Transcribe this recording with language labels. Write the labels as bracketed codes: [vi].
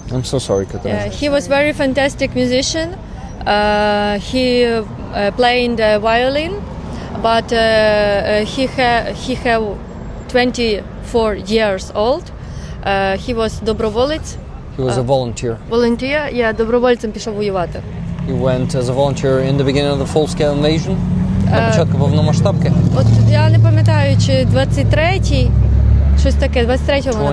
[en] I'm so sorry, Katerina. Yeah, he was very fantastic musician. He playing the violin, but he have 24 years old. He was [uk] доброволець. [en] He was a volunteer. Volunteer, yeah, [uk] добровольцем пішов воювати. [en] He went as a volunteer in the beginning of the full-scale invasion. [uk] На початку повномасштабки. От я не пам'ятаю, чи 23-й, щось таке, 23-го, напевно.